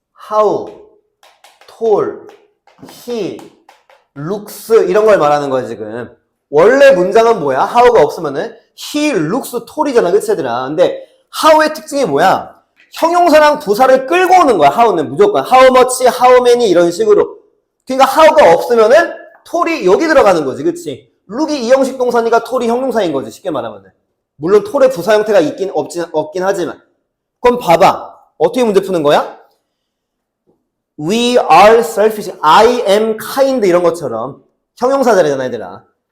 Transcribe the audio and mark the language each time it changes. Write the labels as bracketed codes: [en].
[en] how, tall, he, looks [ko] 이런 걸 말하는 거야 지금. 원래 문장은 뭐야? how가 없으면은 [en] he looks tall [ko] 이잖아, 그치 얘들아? 근데 how의 특징이 뭐야? 형용사랑 부사를 끌고 오는 거야. how는 무조건 how much, how many 이런 식으로. 그러니까 how가 없으면은 tall이 여기 들어가는 거지, 그치? look이 이형식 동사니까 tall이 형용사인 거지, 쉽게 말하면은. 물론 tall의 부사 형태가 없긴 하지만. 그럼 봐봐. 어떻게 문제 푸는 거야? [en] We are selfish. I am kind [ko] 이런 것처럼 형용사 자리잖아, 얘들아.